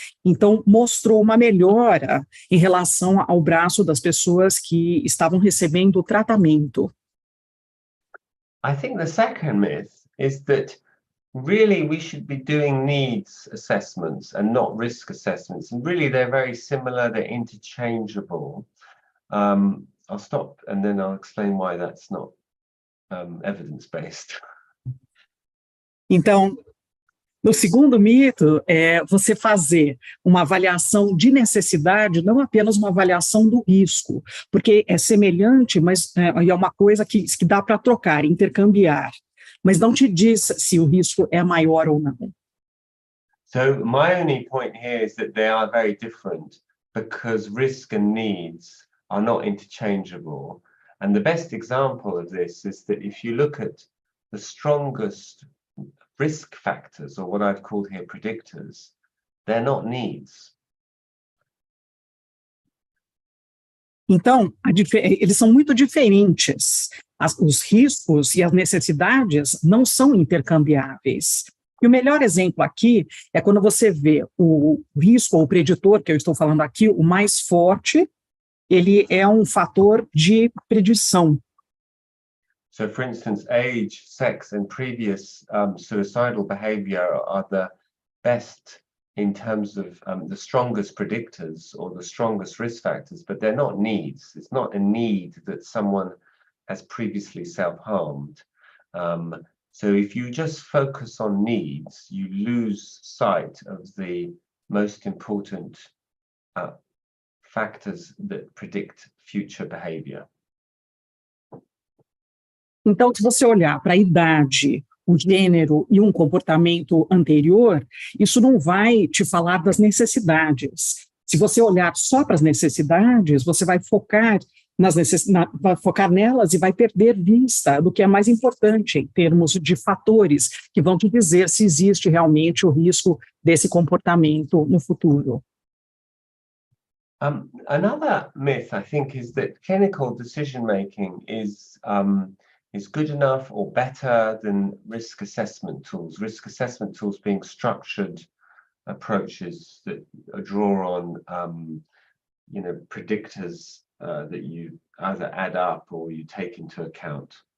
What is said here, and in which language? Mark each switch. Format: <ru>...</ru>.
<pt>Então, mostrou uma melhora em relação ao braço das pessoas que estavam recebendo o tratamento.</pt> <en>I think the second myth is that really we should be doing needs assessments and not risk assessments. And really they're very similar, they're interchangeable. I'll stop and then I'll explain why that's not evidence-based.</en> <pt>Então, no segundo mito, é você fazer uma avaliação de necessidade, não apenas uma avaliação do risco, porque é semelhante, mas é uma coisa que dá para trocar, intercambiar, mas não te diz se o risco é maior ou não.</pt> <en>So my only point here is that they are very different because risk and needs are not interchangeable. And the best example of this is that if you look at the strongest risk factors, or what I've called here predictors, they're not needs.</en> <pt>Então, eles são muito diferentes. Os riscos e as necessidades não são intercambiáveis. E o melhor exemplo aqui é quando você vê o risco ou o preditor, que eu estou falando aqui, o mais forte, ele é um fator de predição.</pt> <en>So, for instance, age, sex, and previous suicidal behavior are the best in terms of the strongest predictors or the strongest risk factors, but they're not needs. It's not a need that someone has previously self-harmed. So if you just focus on needs, you lose sight of the most important factors that predict future behavior.</en> <pt>Então, se você olhar para a idade, o gênero e um comportamento anterior, isso não vai te falar das necessidades. Se você olhar só para as necessidades, você vai focar vai focar nelas e vai perder vista do que é mais importante em termos de fatores que vão te dizer se existe realmente o risco desse comportamento no futuro.</pt> <en>Another myth, I think, is that clinical decision-making is good enough or better than risk assessment tools. Risk assessment tools being structured approaches that draw on, predictors that you either add up or you take into account.</en>